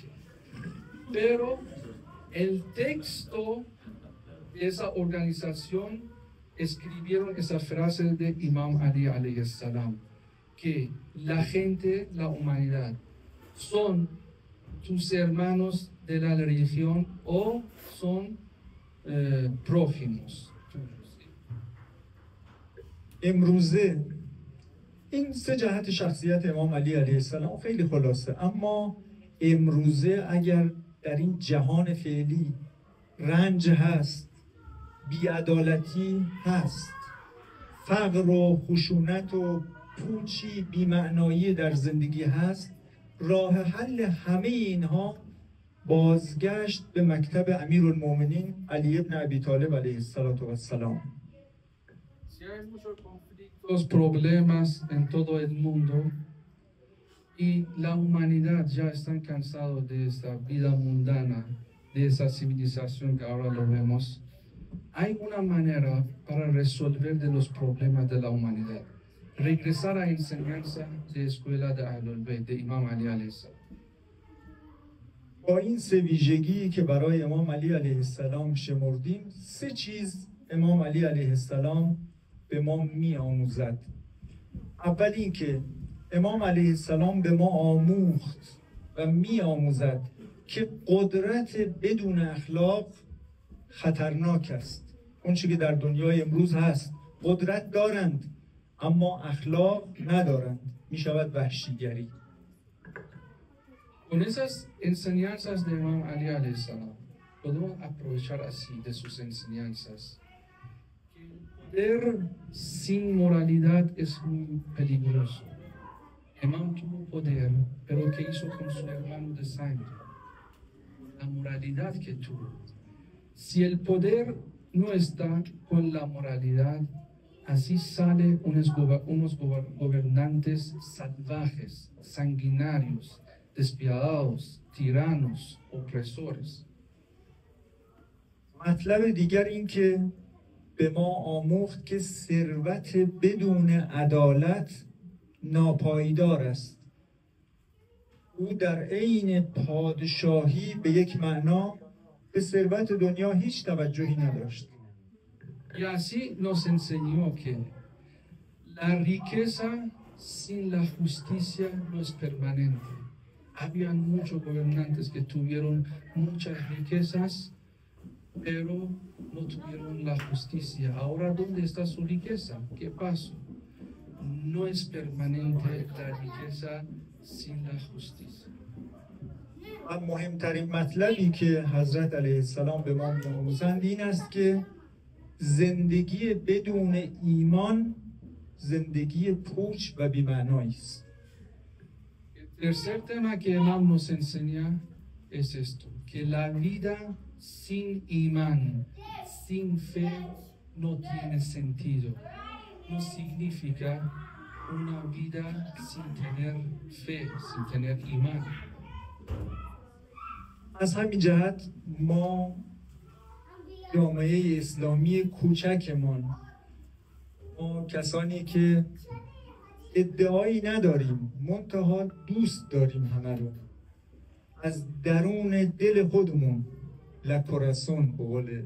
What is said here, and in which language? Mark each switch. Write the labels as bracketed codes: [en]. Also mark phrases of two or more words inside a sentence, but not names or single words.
[es] Pero el texto de esa organización escribieron esa frase de Imam Ali [ar] عليه السلام, [es] que la gente, la humanidad, son tus hermanos de la religión o son prójimos. [fa] امروزه این سه جهت شخصیت امام علی [ar] علیه السلام [fa] خیلی خلاصه، اما امروزه اگر در این جهان فعلی رنج هست، بی‌عدالتی هست، فقر و خشونت و پوچی بی‌معنایی در زندگی هست، راه حل همه اینها بازگشت به مکتب امیرالمومنین علی ابن ابی طالب [ar] علیه السلام. [es] Si hay muchos conflictos, problemas en todo el mundo y la humanidad ya está cansado de esta vida mundana, de esa civilización que ahora lo vemos, hay una manera para resolver de los problemas de la humanidad. Regresar a enseñanza de escuela de Ahlul Bayt, de Imam Ali [ar] عليه السلام. [fa] با این سه ویژگی که برای امام علی [ar] علیه السلام [fa] شمردیم، سه چیز امام علی [ar] علیه السلام [fa] به ما می آموزد. اول این که امام [ar] علیه السلام [fa] به ما آموخت و می آموزد که قدرت بدون اخلاق خطرناک است. اون چیزی که در دنیای امروز هست، قدرت دارند اما اخلاق ندارند، می شود وحشیگری. [es] Con esas enseñanzas de Imam Ali [ar] عليه السلام, [es] podemos aprovechar así de sus enseñanzas. Que el poder sin moralidad es muy peligroso. Imam tuvo poder, pero ¿qué hizo con su hermano de sangre? La moralidad que tuvo. Si el poder no está con la moralidad, así salen unos gobernantes salvajes, sanguinarios, despiadados, tiranos, opresores. [fa] مطلب دیگر این که به ما آموخت که ثروت بدون عدالت ناپایدار است. او در عین پادشاهی به یک معنا به ثروت دنیا هیچ توجهی نداشت. [es] Y así nos enseñó que la riqueza sin la justicia no es permanente. Habían muchos gobernantes que tuvieron muchas riquezas, pero no tuvieron la justicia. Ahora, ¿dónde está su riqueza? ¿Qué pasó? No es permanente la riqueza sin la justicia. [fa] و مهمترین مطلبی که حضرت [ar] علیه السلام [fa] به ما می‌آموزند این است که زندگی بدون ایمان زندگی پوچ و بی‌معنایی است. [es] El tercer tema que Imam nos enseña es esto, que la vida sin imán, sin fe, no tiene sentido. No significa una vida sin tener fe, sin tener imán. [fa] از همین جهت ما جامعه اسلامی کوچکمان، ما کسانی که ادعایی نداریم منتها دوست داریم همه رو، از درون دل خودمون لکوراسون به قول